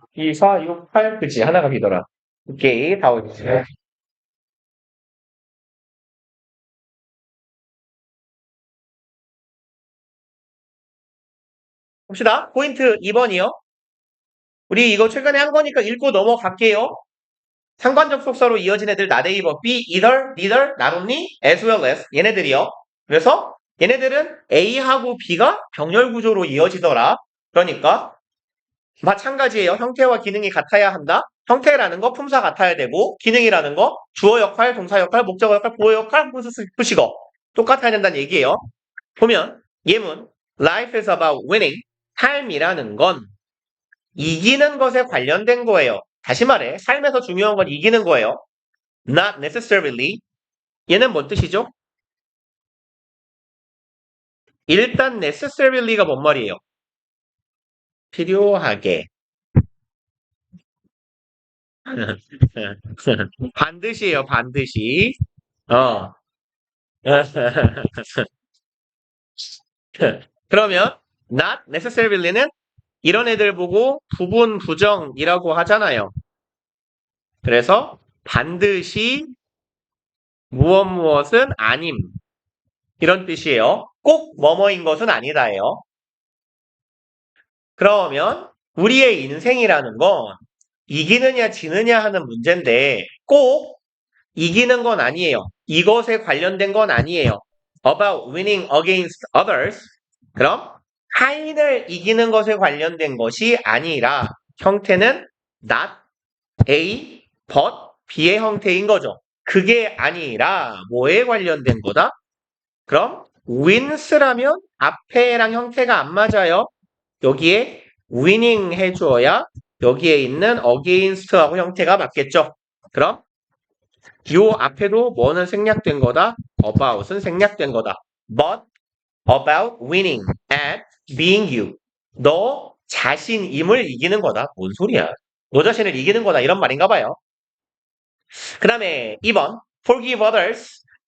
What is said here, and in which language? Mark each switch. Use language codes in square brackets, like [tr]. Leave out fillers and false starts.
[ko] 2, 4, 6, 8, 그치 하나가 비더라. 오케이 다 오지. 봅시다. 포인트 2번이요. 우리 이거 최근에 한 거니까 읽고 넘어갈게요. 상관적 속사로 이어진 애들 not A, but B, either, neither, not only, as well as 얘네들이요. 그래서 얘네들은 A하고 B가 병렬 구조로 이어지더라. 그러니까 마찬가지예요. 형태와 기능이 같아야 한다. 형태라는 거 품사 같아야 되고 기능이라는 거 주어 역할, 동사 역할, 목적어 역할, 보호 역할, 부시거 똑같아야 된다는 얘기예요. 보면 예문 [en] Life is about winning. [ko] 삶이라는 건 이기는 것에 관련된 거예요. 다시 말해 삶에서 중요한 건 이기는 거예요. [en] Not necessarily. [ko] 얘는 뭔 뜻이죠? 일단 necessarily가 뭔 말이에요? 필요하게. 반드시예요, 반드시. 어. 그러면 not necessarily는 이런 애들 보고 부분 부정이라고 하잖아요. 그래서 반드시 무엇 무엇은 아님 이런 뜻이에요. 꼭 뭐뭐인 것은 아니다예요. 그러면 우리의 인생이라는 건 이기느냐 지느냐 하는 문제인데 꼭 이기는 건 아니에요. 이것에 관련된 건 아니에요. [en] About winning against others. [ko] 그럼 타인을 이기는 것에 관련된 것이 아니라 형태는 not A, but B의 형태인 거죠. 그게 아니라 뭐에 관련된 거다? 그럼 wins라면 앞에랑 형태가 안 맞아요. 여기에 winning 해주어야 여기에 있는 against하고 형태가 맞겠죠. 그럼 요 앞에도 뭐는 생략된 거다? about은 생략된 거다. [en] But about winning at being you. [ko] 너 자신임을 이기는 거다. 뭔 소리야? 너 자신을 이기는 거다. 이런 말인가 봐요. 그 다음에 2번 [en] forgive others.